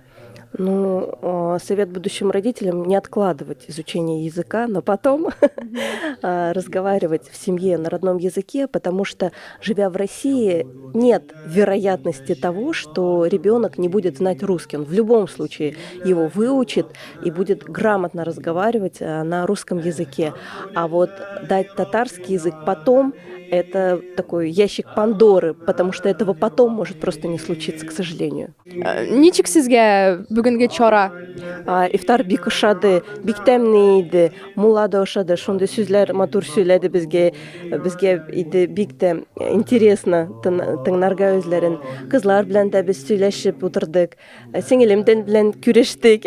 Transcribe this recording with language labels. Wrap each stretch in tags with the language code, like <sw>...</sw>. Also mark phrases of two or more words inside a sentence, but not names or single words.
<ru>Совет будущим родителям — не откладывать изучение языка, но потом разговаривать в семье на родном языке, потому что, живя в России, нет вероятности того, что ребенок не будет знать русский. Он в любом случае его выучит и будет грамотно разговаривать на русском языке. А вот дать татарский язык потом — это такой ящик Пандоры, потому что этого потом может просто не случиться, к сожалению.</ru> <tt>Ничек сезге бүгүнкү чора? Ифтар бик ошады, бик тәмле иде, мулла да ошады, шундай сүзләр матур сөйләде безгә иде бик тә интересно тыңларга үзләрен. Кызлар белән дә без сөйләшеп утырдык, сеңелем белән күрештек.</tt>